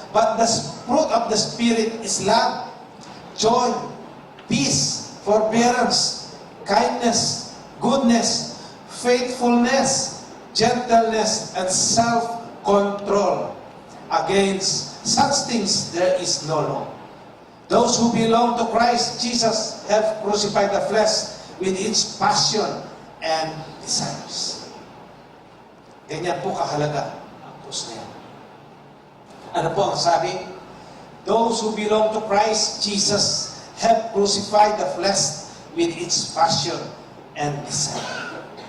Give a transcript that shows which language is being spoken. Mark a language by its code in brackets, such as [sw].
[en] But the fruit of the Spirit is love, joy, peace, forbearance, kindness, goodness, faithfulness, gentleness, and self-control. Against such things there is no law. Those who belong to Christ Jesus have crucified the flesh with its passion and desires. [tl] Ganyan po kahalaga ang krus na yan. Ano po ang sabi? [en] Those who belong to Christ Jesus have crucified the flesh with its passion and desire.